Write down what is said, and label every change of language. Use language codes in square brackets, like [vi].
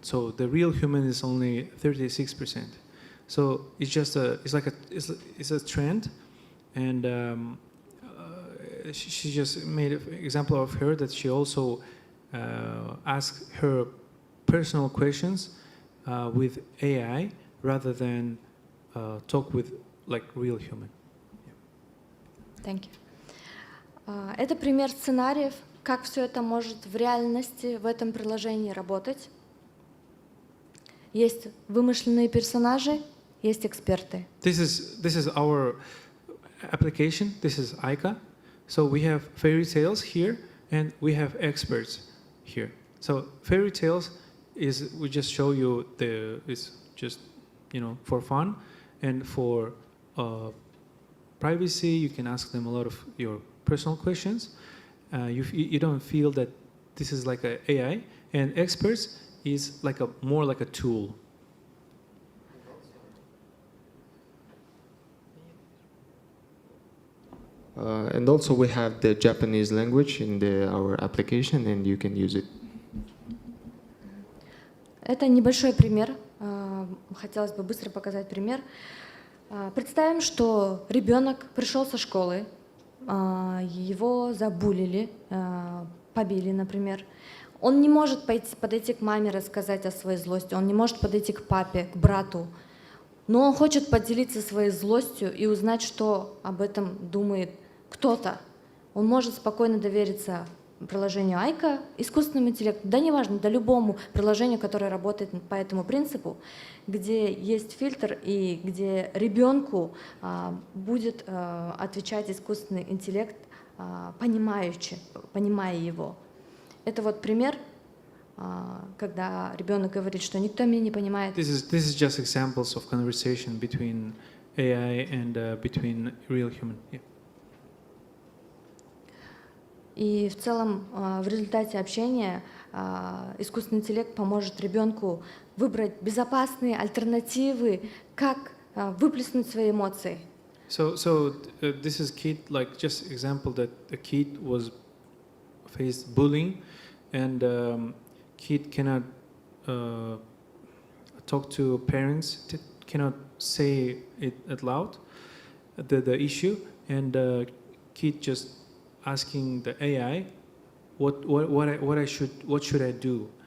[en] So the real human is only 36%. So it's just it's a trend, and she just made an example of her that she also asked her personal questions with AI rather than talk with like real human. Thank you. [ru] Это пример сценариев, как все это может в реальности в этом приложении работать. Есть вымышленные персонажи, есть эксперты. [en] This is our application. This is AIKA. So we have fairy tales here, and we have experts here. So fairy tales is we just show you it's just for fun, and for privacy you can ask them a lot of your personal questions. You don't feel that this is like a AI, and experts is like more like a tool. And also we have the Japanese language in our application, and you can use it. [ru] Это небольшой пример. Хотелось бы быстро показать пример. Представим, что ребенок пришел со школы, его забулили, побили, например. Он не может подойти к маме, рассказать о своей злости, он не может подойти к папе, к брату, но он хочет поделиться своей злостью и узнать, что об этом думает кто-то. Он может спокойно довериться приложению AIKA, искусственному интеллекту, да неважно, да любому приложению, которое работает по этому принципу, где есть фильтр и где ребенку будет отвечать искусственный интеллект, понимая его. Это вот пример, когда ребенок говорит, что никто меня не понимает. [en] This is just examples of conversation between AI and between real human. Yeah. [ru] И в целом в результате общения искусственный интеллект поможет ребенку выбрать безопасные альтернативы, как выплеснуть свои эмоции. [en] So this is kid, like just example that a kid was faced bullying, and kid cannot talk to parents, cannot say it out loud, the issue, and kid just asking the AI, what should I do?